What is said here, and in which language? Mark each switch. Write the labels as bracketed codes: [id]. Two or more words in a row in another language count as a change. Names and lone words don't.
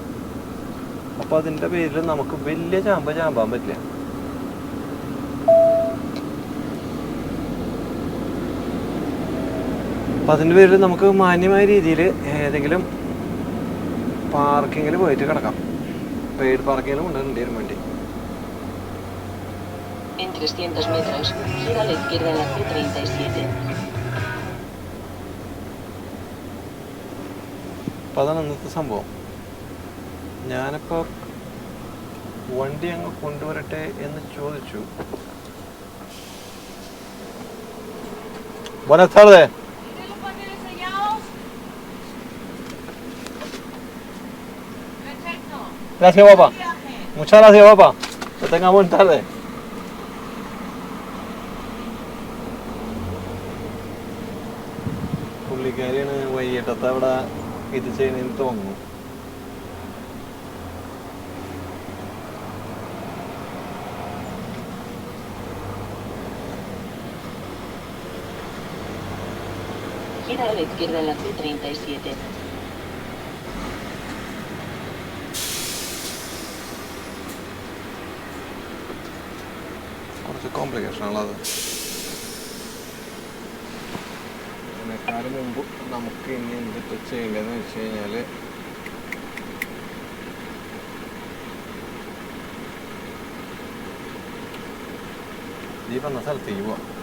[ml] അപ്പോൾ അതിൻ്റെ പേരിൽ നമുക്ക് വലിയ ചാമ്പാൻ പറ്റില്ല. അപ്പം അതിൻ്റെ പേരിൽ നമുക്ക് മാന്യമായ രീതിയിൽ ഏതെങ്കിലും പാർക്കിങ്ങിൽ പോയിട്ട് കിടക്കാം. പെയ്ഡ് പാർക്കിങ്ങിലും ഉണ്ട് വരും വേണ്ടി. [es] En 300 metros, gira a la izquierda en la C37. [ml] അപ്പോൾ അതാണ് ഇന്നത്തെ സംഭവം. ഞാനിപ്പോൾ വണ്ടി അങ്ങ് കൊണ്ടുവരട്ടെ എന്ന് ചോദിച്ചു. [es] Buenas tardes. Gracias, papá. Muchas gracias, papá. Que tenga buena tarde. [ml] പുള്ളിക്കാരിയാണ് വൈകിട്ടത്തെ അവിടെ ഇത് ചെയ്യണമെന്ന് തോന്നുന്നു. [es] Gira a la izquierda en la C37. [ml] കുറച്ച് കോംപ്ലിക്കേഷൻ ആണത്. അതിനേക്കാളും മുമ്പ് നമുക്ക് ഇനി എന്തിട്ട് ചെയ്യേണ്ടതെന്ന് വെച്ച് കഴിഞ്ഞാൽ, ഈ പറഞ്ഞ സ്ഥലത്തേക്ക് പോവാം.